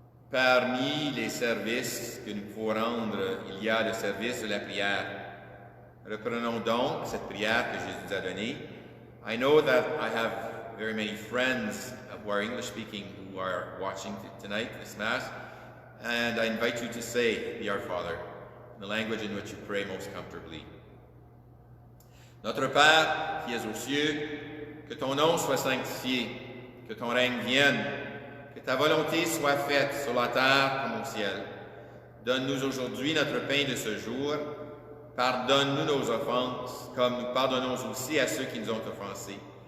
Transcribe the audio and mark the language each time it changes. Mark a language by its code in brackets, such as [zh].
[fr] Parmi les services que nous pouvons rendre, il y a le service de la prière. Reprenons donc cette prière que Jésus nous a donnée. [en] I know that I have very many friends who are English-speaking who are watching tonight, this Mass, and I invite you to say the Our Father, in the language in which you pray most comfortably. [fr] Notre Père, qui es aux cieux, que ton nom soit sanctifié, que ton règne vienne, que ta volonté soit faite sur la terre comme au ciel. Donne-nous aujourd'hui notre pain de ce jour. Pardonne-nous nos offenses, comme nous pardonnons aussi à ceux qui nous ont offensés.